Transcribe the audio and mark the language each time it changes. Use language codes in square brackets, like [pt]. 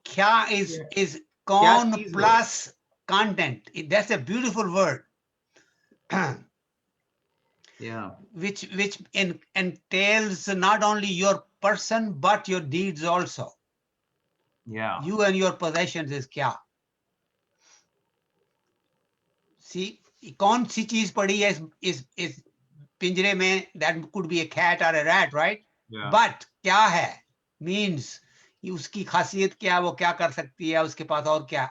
[en] क्या is कौन plus content. That's a beautiful word. Yeah. Which entails not only your person but your deeds also. Yeah. You and your possessions is क्या? [ur] See, कौन सी चीज पड़ी है is पिंजरे में? [en] That could be a cat or a rat, right? Yeah. But [ur] क्या है [en] means [ur] उसकी खासियत क्या, वो क्या कर सकती है, उसके पास और क्या.